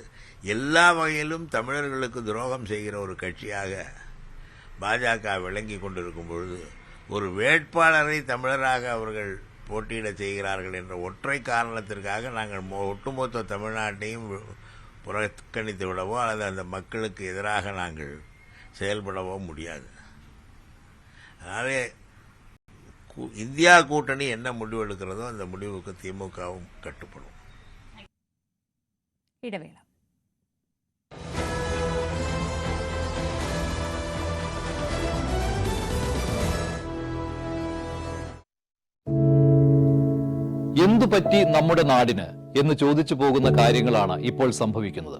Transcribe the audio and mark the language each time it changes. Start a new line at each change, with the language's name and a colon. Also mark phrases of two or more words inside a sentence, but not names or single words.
Tamil: எல்லா வகையிலும் தமிழர்களுக்கு துரோகம் செய்கிற ஒரு கட்சியாக பாஜக விளங்கி கொண்டிருக்கும் பொழுது ஒரு வேட்பாளரை தமிழராக அவர்கள் போட்டியிட செய்கிறார்கள் என்ற ஒற்றை காரணத்திற்காக நாங்கள் ஒட்டுமொத்த தமிழ்நாட்டையும் புறக்கணித்து விடவோ அல்லது அந்த மக்களுக்கு எதிராக நாங்கள் செயல்படவோ முடியாது. அதனாலே இந்தியா கூட்டணி என்ன முடிவு எடுக்கிறதோ அந்த முடிவுக்கு திமுகவும் கட்டுப்படும். இடைவேளை.
Malayalam: എന്തു പറ്റി നമ്മുടെ നാടിന് എന്ന് ചോദിച്ചു പോകുന്ന കാര്യങ്ങളാണ് ഇപ്പോൾ സംഭവിക്കുന്നത്.